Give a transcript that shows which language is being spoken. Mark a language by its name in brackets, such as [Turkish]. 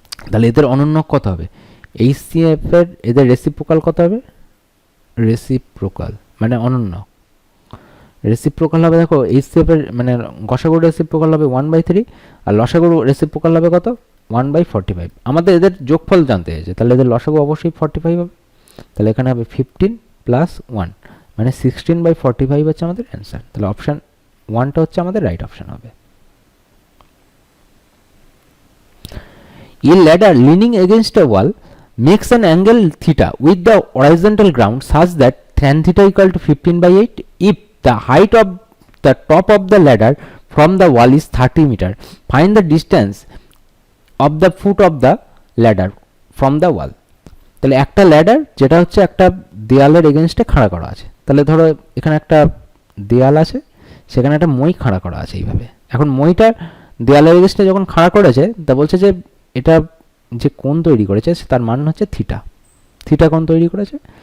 [Bangla] তাহলে এদের অনন্যক কত হবে, HCF এর এদের রেসিপ্রোকাল কত হবে, রেসিপ্রোকাল মানে অনন্যক, রেসিপ্রোকাল হবে দেখো HCF এর মানে গসাগুর রেসিপ্রোকাল হবে 1/3, আর লসাগুর রেসিপ্রোকাল হবে কত, 1/45। আমাদের এদের যোগফল জানতে হয়েছে, তাহলে এদের লসাগু অবশ্যই 45 হবে। তাহলে এখানে হবে 15 প্লাস 1 মানে 16/45 হচ্ছে আমাদের অ্যান্সার। তাহলে অপশান 1টা হচ্ছে আমাদের রাইট অপশান হবে। [English] A ladder leaning against a wall makes an angle theta with the horizontal ground such that tan theta equal to 15/8 if the height of the top of the ladder from the wall is 30 meter. Find the distance of the foot of the ladder from the wall. [Bangla] তাহলে একটা ladder যেটা হচ্ছে একটা দেয়ালের এগেনস্টে খাড়া করা আছে, তাহলে ধরো এখানে একটা দেয়াল আছে, সেখানে একটা মই খাড়া করা আছে এইভাবে। এখন মইটা দেয়ালের এগেনস্টে যখন খাড়া করেছে, তা বলছে যে এটা যে কোণ তৈরি করেছে তার মান হচ্ছে থিটা কোণ তৈরি করেছে।